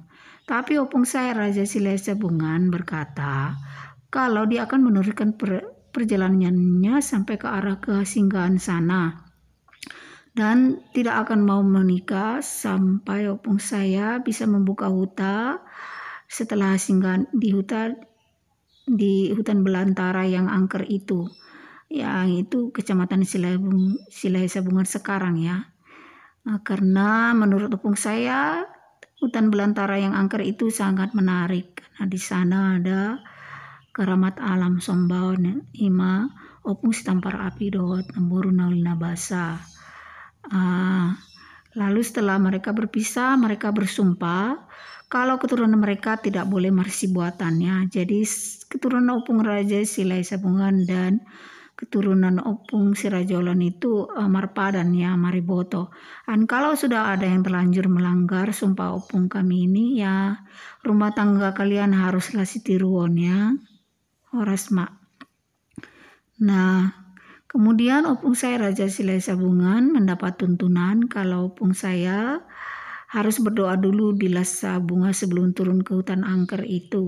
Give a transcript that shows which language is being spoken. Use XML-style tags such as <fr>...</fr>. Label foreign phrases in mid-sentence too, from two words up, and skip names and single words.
<id>Tapi opung saya Raja Sile Sabungan berkata kalau dia akan meneruskan perjalanannya sampai ke arah kesinggahan sana dan tidak akan mau menikah sampai opung saya bisa membuka hutan setelah singgah di hutan belantara yang angker itu, yang itu kecamatan Sile Sabungan sekarang ya. Karena menurut opung saya hutan belantara yang angker itu sangat menarik karena di sana ada keramat alam</id> <bbc>Sombaon ima opung sitampar api dot namburu naulina basa.</bbc> <id>Lalu setelah mereka berpisah, mereka bersumpah kalau keturunan mereka tidak boleh marsi buatannya. Jadi keturunan opung Raja Sile Sabungan dan keturunan opung si Raja Olon itu marpadan ya, mariboto. Dan kalau sudah ada yang terlanjur melanggar sumpah opung kami ini ya rumah tangga kalian haruslah sitiruon ya.</id> <bbc>Horas mak.</bbc> <id>Nah, kemudian opung saya Raja Sile Sabungan mendapat tuntunan kalau opung saya harus berdoa dulu di Lasa Bunga sebelum turun ke hutan angker itu.</id>